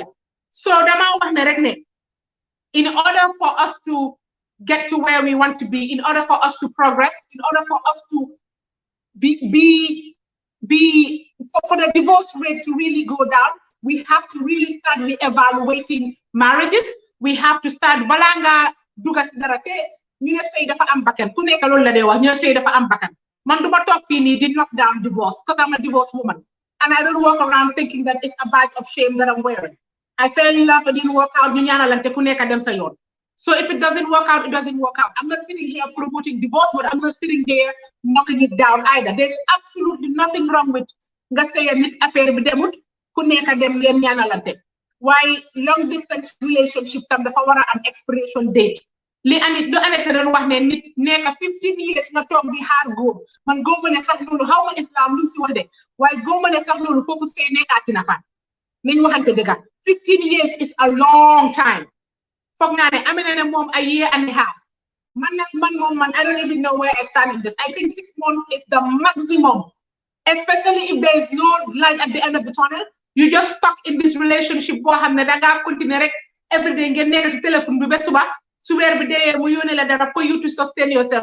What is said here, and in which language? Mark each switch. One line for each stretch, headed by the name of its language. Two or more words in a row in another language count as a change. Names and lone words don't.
English: So in order for us to get to where we want to be, in order for us to progress, in order for us to for the divorce rate to really go down, we have to really start re-evaluating marriages. We have to start
Wolof: balanga duga ci dara te ñu ne sëy dafa am bakkan ku nekk loolu la dee wax ñu ne sëy dafa am bakkan man du ma toog fii nii di
English: knock down divorce because I'm a divorced woman and I don't walk around thinking that it's a badge of shame that I'm wearing. I fell in love, it didn't work out,
Wolof: ñu ñaanalante ku nekk dem sa yoon.
English: So if it doesn't work out, it doesn't work out. I'm not sitting here promoting divorce, but I'm not sitting here knocking it down either. There's absolutely nothing wrong with
Wolof: nga sëy nit affaire bi demut ku nekk dem leen ñaanalante.
English: Why long distance relationship
Wolof: tam dafa war a am
English: expiration date.
Wolof: Li anit do anete doon wax ne nit nekk 15 years nga toog di xaar góor man góoma ne sax loolu xaw ma islam lu si wax de waaye góoma ne sax loolu foofu sëy nekkaati na fa nañ waxante dëgg
English: 15 years is a long time.
Wolof: Foog naa ne amee na moom
English: a year and a half Man, I don't even know where I stand in this. I think 6 months is the maximum, especially if there is no light at the end of the tunnel. You just stuck in this relationship. Every day, get next telephone, for you to sustain yourself.